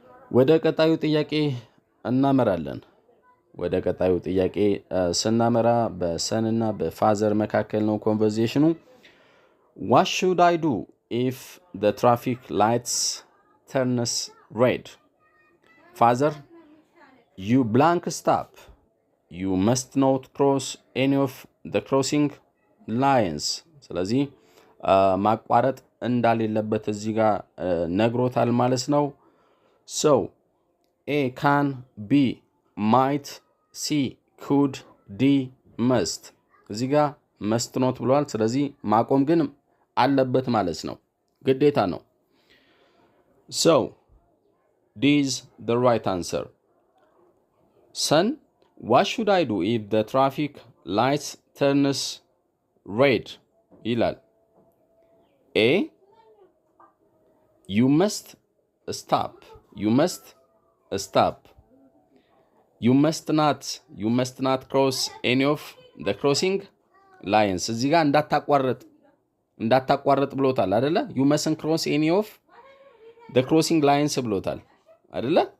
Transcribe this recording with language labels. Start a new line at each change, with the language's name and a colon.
Amharic: ወደ ቀጣዩ ጥያቄ እናመራለን። ወደ ቀጣዩ ጥያቄ ስናመራ በሰንና በፋዘር መካከል ነው ኮንቨርሴሽኑ።
English: What should I do if the traffic lights turns red? Father, you blank stop. You must not cross any of the crossing lines.
Amharic: ስለዚህ ማቋረጥ እንዳሌለበት እዚህ ጋር ነግሮታል ማለት ነው።
English: So A can, B might, C could, D must።
Amharic: እዚህ ጋር
English: must not
Amharic: ብሏል። ስለዚህ ማቆም ግን አለበት ማለት ነው፣ ግዴታ ነው።
English: So D is the right answer. Son, what should I do if the traffic lights turns red?
Amharic: ይላል።
English: A you must stop. You must stop. You must not cross any of the crossing lines.
Amharic: እዚህ ጋር እንዳታቋርጥ ብሎታል አይደለ?
English: you mustn't cross any of the crossing lines
Amharic: ብሎታል አይደለ?